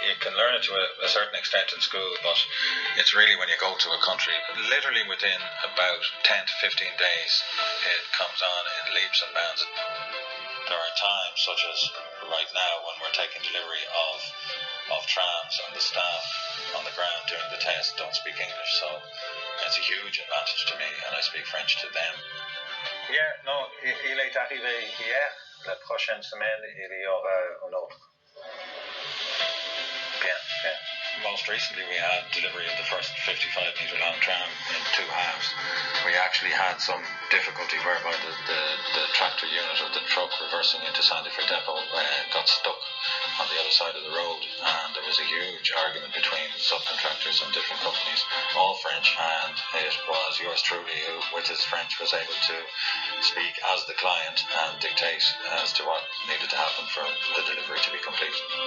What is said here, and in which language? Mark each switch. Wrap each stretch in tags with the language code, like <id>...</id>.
<en>You can learn it to a certain extent in school, but it's really when you go to a country, literally within about 10 to 15 days, it comes on in leaps and bounds. There are times, such as right now, when we're taking delivery of trams, and the staff on the ground doing the test don't speak English, so it's a huge advantage to me, and I speak French to them.</en> <fr>Yeah, non, il est arrivé hier. La prochaine semaine, il y aura un autre. Bien, bien.</fr> <en>Most recently, we had delivery of the first 55-metre long tram in 2 halves. We actually had some difficulty whereby the tractor unit of the truck reversing into Sandyford Depot got stuck on the other side of the road, and there was a huge argument between subcontractors and different companies, all French, and it was yours truly who, with his French, was able to speak as the client and dictate as to what needed to happen for the delivery to be complete.</en>